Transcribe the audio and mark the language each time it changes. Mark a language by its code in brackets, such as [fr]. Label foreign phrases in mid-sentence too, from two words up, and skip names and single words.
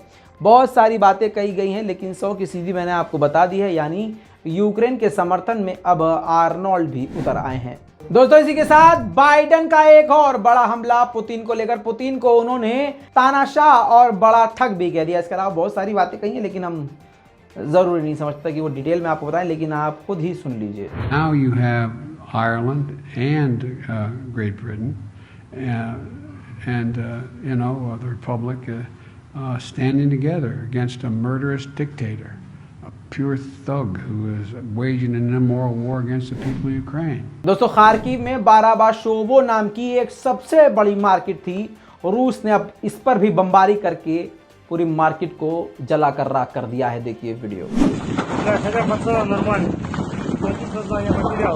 [hi] बहुत सारी बातें कही गई हैं, लेकिन 100 की सीधी मैंने आपको बता दी है, यानी यूक्रेन के समर्थन में अब आर्नोल्ड भी उतर आए हैं। दोस्तों इसी के साथ बाइडेन का एक और बड़ा हमला पुतिन को लेकर। पुतिन को उन्होंने तानाशाह और बड़ा ठग भी कह दिया। इसके अलावा बहुत सारी बातें कही हैं, लेकिन हम जरूरी नहीं समझता कि वो डिटेल में आपको बताएं, लेकिन आप खुद ही सुन लीजिए। [en] Now you have Ireland and Great Britain and the Republic standing together against a murderous dictator, a pure thug who is waging an immoral war against the people of Ukraine. [hi] दोस्तों खार्किव में बाराबाशोवो नाम की एक सबसे बड़ी मार्केट थी, रूस ने अब इस पर भी बमबारी करके पूरी मार्केट को जलाकर राख कर दिया है। देखिए वीडियो। [ru] Хотя пацан нормально. Сознание потерял.